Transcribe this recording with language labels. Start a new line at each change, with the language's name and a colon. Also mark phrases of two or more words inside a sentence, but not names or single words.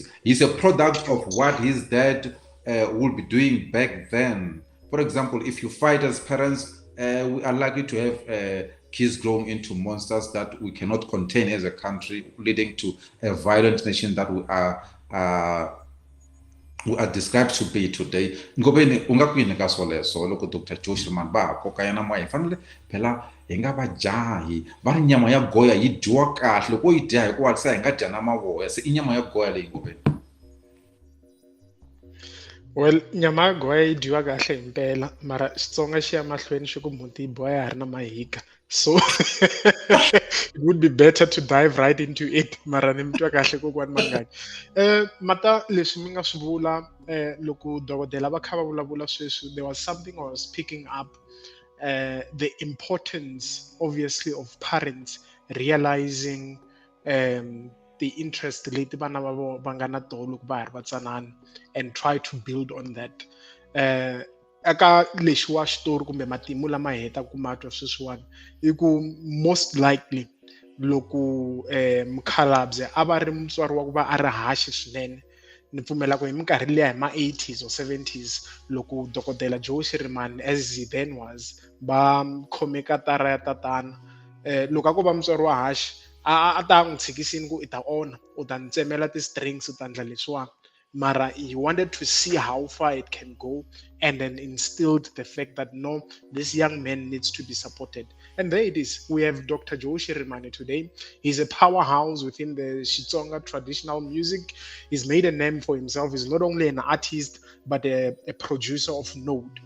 English: He's a product of what his dad would be doing back then. For example, if you fight as parents, we are likely to have kids growing into monsters that we cannot contain as a country, leading to a violent nation that we are described to be today.
Tsonga: Ngobeni ungakwini ka swoleswo loko Dr. Joe Shirimani va ha koka yana moya hi fanele phela hi nga va jahi va ri nyama ya goya yi dyiwa kahle loko yi dya hikuva se hi nga dya na mavoya se I nyama ya goya leyi Ngobeni. Well, nyama ya goya yi dyiwa kahle himpela mara Xitsonga xi ya mahlweni xi ku mbuti yi boya ya ha ri na mahika.
English: So it would be better to dive right into it.
Tsonga: Mara ni mtwa kahle kokwani Manganyi. Mata leswi mi nga swi vula loko dokodela va kha va vulavula sweswi,
English: there was something I was picking up, the importance obviously of parents realizing the interest
Tsonga: leti vana va nga na toho loko va ha ri vatsanana,
English: and try to build on that.
Tsonga: Aka lexiwa xitori kumbe matimu lama heta ku matwa sweswiwani I ku
English: most likely
Tsonga: loko mukhalabye a va ri mutswari wa ku va a ri haxi swinene, ni pfumela ku hi minkarhi liya hi ma-80s or 70s loko dokodela Joe Shirimani
English: as he then was
Tsonga: va khome katara ya tatana, loko a ko va mutswari wa haxi a ta n'wi tshikisini ku I ta ona u ta ni tsemela ti-strings u ta ndla leswiwani, mara
English: he wanted to see how far it can go, and then instilled the fact that no, this young man needs to be supported. And there it is. We have Dr. Joe Shirimani today. He's a powerhouse within the Xitsonga traditional music. He's made a name for himself. He's not only an artist, but a producer of note.